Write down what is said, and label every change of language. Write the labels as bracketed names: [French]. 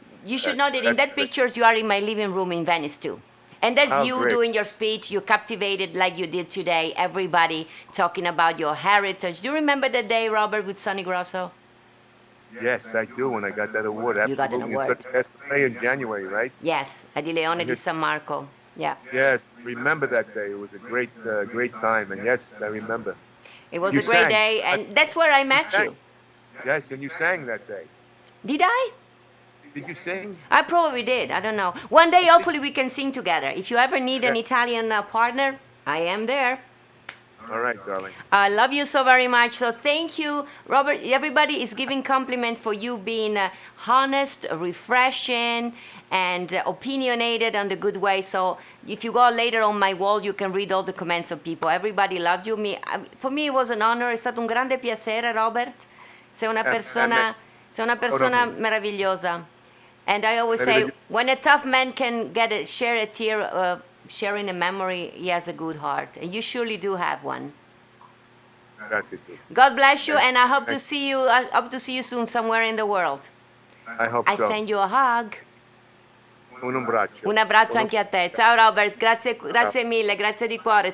[English] You should know that in that pictures you are in my living room in Venice too. And that's you great. doing your speech. You captivated like you did today. Everybody talking about your heritage. Do you remember that day, Robert, with Sonny Grosso? Yes, I do. When I got that award, absolutely. You got an award. It's May in January, right? Yes, at the Leone di San Marco. Yeah. Yes, remember that day. It was a great time, and yes, I remember. It was You a great sang. day, and that's where I met you. Yes, and you sang that day. Did I? Did you sing? I probably did. I don't know. One day, hopefully, we can sing together. If you ever need an Italian partner, I am there. All right, darling. I love you so very much. So thank you, Robert. Everybody is giving compliments for you being honest, refreshing, and opinionated in the good way. So if you go later on my wall, you can read all the comments of people. Everybody loved you. For me, it was an honor. [Italian] È stato un grande piacere, Robert. Sei una persona meravigliosa. [English] And I always say, when a tough man can share a tear, sharing a memory, he has a good heart. And you surely do have one. That's it. God bless you, and I hope to see you soon somewhere in the world. I hope so. I send you a hug. [Italian] Un abbraccio. Un abbraccio anche a te. Ciao Robert, grazie mille, grazie di cuore.